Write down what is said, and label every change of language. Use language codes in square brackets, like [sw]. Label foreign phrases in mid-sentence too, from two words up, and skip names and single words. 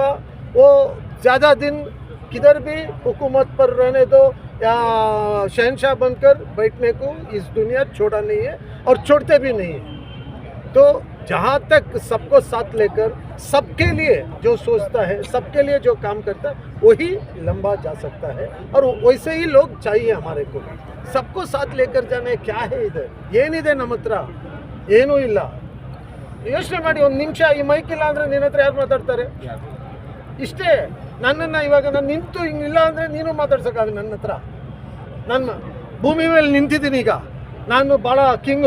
[hi] वो ज़्यादा दिन किधर भी हुकूमत पर रहने दो या शहनशाह बनकर बैठने को इस दुनिया छोड़ा नहीं है और छोड़ते भी नहीं है। तो जहाँ तक सबको साथ लेकर सबके लिए जो सोचता है, सबके लिए जो काम करता है, वही लंबा जा सकता है। और वैसे ही लोग चाहिए हमारे को, सबको साथ लेकर जाने। क्या है इधर, [kn] ಏನಿದೆ ನಮ್ಮ ಹತ್ರ? ಏನೂ ಇಲ್ಲ. ಯೋಚನೆ ಮಾಡಿ, ಒಂದು ನಿಮಿಷ ಈ ಮೈಕ್ ಇಲ್ಲ ಅಂದರೆ ನಿನ್ನ ಹತ್ರ ಯಾರು ಮಾತಾಡ್ತಾರೆ? ಇಷ್ಟೇ. ನನ್ನನ್ನು ಇವಾಗ ನಾನು ನಿಂತು ಹಿಂಗಿಲ್ಲ ಅಂದರೆ ನೀನು ಮಾತಾಡ್ಸೋಕ್ಕಾಗ ನನ್ನ ಹತ್ರ. ನಾನು ಭೂಮಿ ಮೇಲೆ ನಿಂತಿದ್ದೀನಿ, ಈಗ ನಾನು ಭಾಳ ಕಿಂಗು.